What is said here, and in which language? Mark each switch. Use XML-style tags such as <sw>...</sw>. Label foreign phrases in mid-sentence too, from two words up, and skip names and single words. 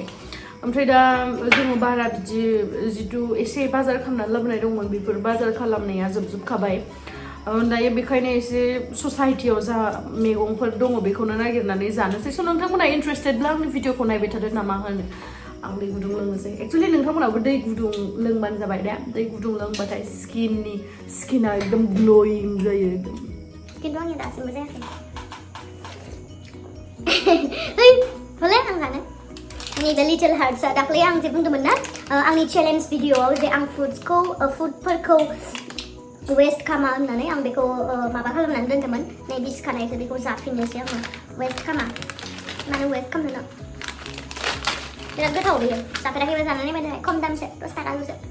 <brx>ओमफ्राय दा जोङो बारा बिदि जिथु एसे बाजार खालामनानै लाबोनाय दंमोन बेफोर बाजार खालामनाया जोबजोबखाबाय दायो बेखायनो एसे ससाइटियाव जा मैगंफोर दङ बेखौनो नागिरनानै जानोसै स' नोंथांमोना इन्ट्रेस्टेडब्ला आंनि भिडिअखौ नायबाय थादो नामा होनो आं दै गुदुं लोंनोसै एक्चुअलि नोंथांमोनाबो दै गुदुं लोंबानो जाबाय दे दै गुदुं लोंबाथाय स्किना एकदम ग्ल'यिं जायो खिन्थु आंनि दासिमबो जायाखै hey boleh angkana ini the little hearts dakhli ang je buंदोंमोन ना आंनि चैलेंज भिडिअआव जे आं फुडफोरखौ वेस्ट खामा होननानै आं बेखौ माबा खालामनानै दोनदोंमोन नै बिस्खानायखौ बेखौ जाफिननोसै आङो वेस्ट खामा माने वेस्ट खालामनो बिराद गोथाव बेयो जाफेराखैबा जानानै नायदो खम दामसो 10 थाखाल'सो</brx>